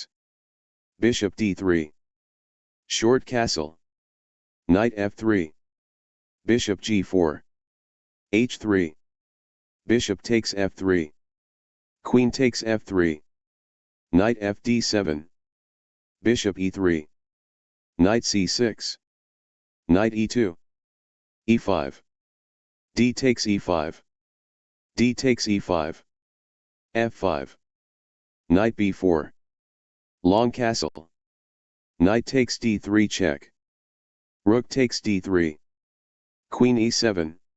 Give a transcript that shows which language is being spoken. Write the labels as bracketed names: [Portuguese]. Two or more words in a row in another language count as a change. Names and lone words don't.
[English] Bishop d3. Short castle. Knight f3. Bishop g4. h3. Bishop takes f3. Queen takes f3. Knight fd7. Bishop e3. Knight c6. Knight e2. e5. D takes e5. D takes e5. f5. Knight b4. Long castle. Knight takes d3 check. Rook takes d3. Queen e7.